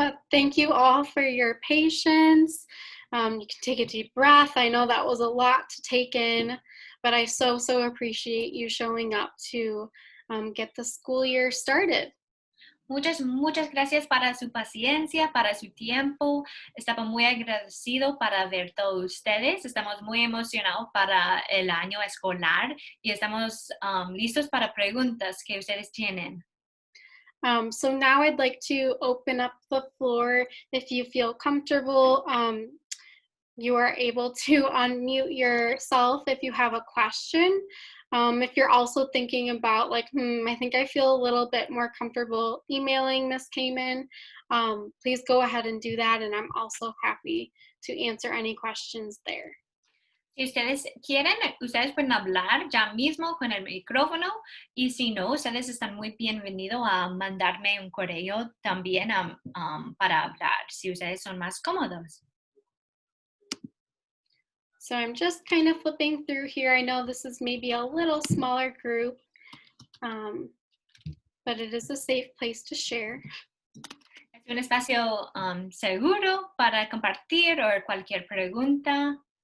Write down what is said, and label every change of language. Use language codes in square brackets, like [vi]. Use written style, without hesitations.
[en] Thank you all for your patience. You can take a deep breath. I know that was a lot to take in, but I so appreciate you showing up to get the school year started. [es] Muchas gracias para su paciencia, para su tiempo. Estaba muy agradecido para ver todos ustedes. Estamos muy emocionados para el año escolar y estamos listos para preguntas que ustedes tienen. [en] So now I'd like to open up the floor. If you feel comfortable, you are able to unmute yourself if you have a question. If you're also thinking about like, I think I feel a little bit more comfortable emailing Ms. Kamin, please go ahead and do that. And I'm also happy to answer any questions there. [es] Si ustedes quieren, ustedes pueden hablar ya mismo con el micrófono y si no, ustedes están muy bienvenidos a mandarme un correo también para hablar, si ustedes son más cómodos. [en] So I'm just kind of flipping through here. I know this is maybe a little smaller group, but it is a safe place to share. [es] Es un espacio seguro para compartir o cualquier pregunta.